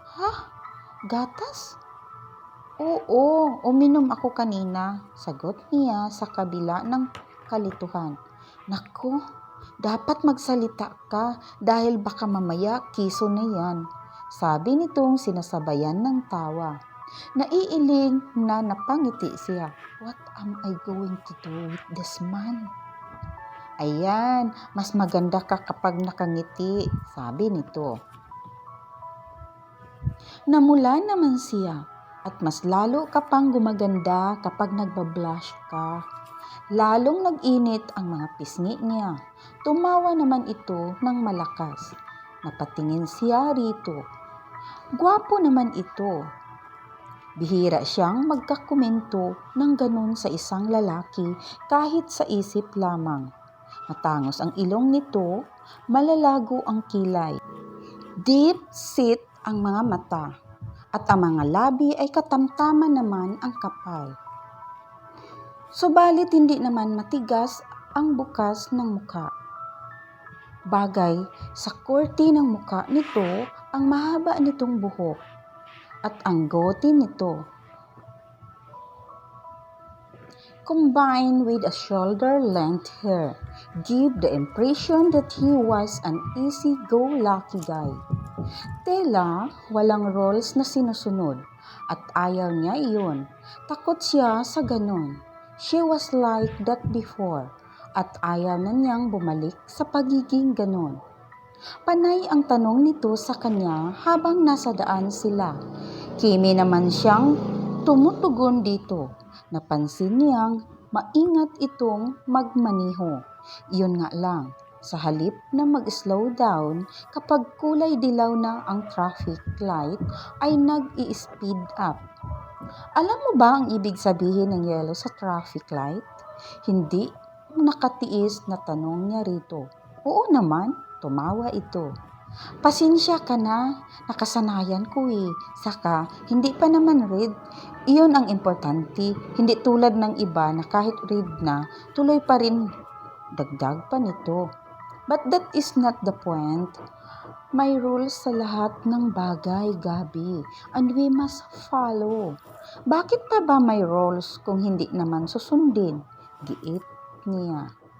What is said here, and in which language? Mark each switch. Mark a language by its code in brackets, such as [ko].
[tl] "Ha? Gatas?" "Oo, uminom ako kanina," sagot niya sa kabila ng kalituhan. "Naku, dapat magsalita ka dahil baka mamaya kiso na yan," sabi nitong sinasabayan ng tawa. Naiiling na napangiti siya. [en] "What am I going to do with this man?" [tl] "Ayan, mas maganda ka kapag nakangiti," sabi nito. Namula naman siya. At mas lalo ka pang gumaganda kapag nagbablush ka. Lalong nag-init ang mga pisngi niya. Tumawa naman ito ng malakas. Napatingin siya rito. Gwapo naman ito. Bihira siyang magkakomento ng ganun sa isang lalaki kahit sa isip lamang. Matangos ang ilong nito, malalago ang kilay. Deep set ang mga mata. At ang mga labi ay katamtaman naman ang kapal. Subalit hindi naman matigas ang bukas ng muka. Bagay sa korte ng muka nito ang mahaba nitong buhok at ang gote nito. [en] Combined with a shoulder-length hair, give the impression that he was an easy-go-lucky guy. [tl] Tela, walang rules na sinusunod at ayaw niya iyon. Takot siya sa ganun. [en] She was like that before [tl] at ayaw na niyang bumalik sa pagiging ganun. Panay ang tanong nito sa kanya habang nasa daan sila. Kimi naman siyang tumutugon dito. Napansin niyang maingat itong magmaniho. Iyon nga lang. Sa halip na mag-slow down, kapag kulay dilaw na ang traffic light, ay nag-i-speed up. Alam mo ba ang ibig sabihin ng yellow sa traffic light? Hindi nakatiis na tanong niya rito. "Oo naman," tumawa ito. "Pasensya ka na, nakasanayan ko eh. Saka, hindi pa naman red. Iyon ang importante, hindi tulad ng iba na kahit red na, tuloy pa rin." Dagdag pa nito. [en] "But that is not the point. [tl] May rules sa lahat ng bagay, Gabi, [en] and we must follow." [tl] "Bakit pa ba may rules kung hindi naman susundin?" Giit niya.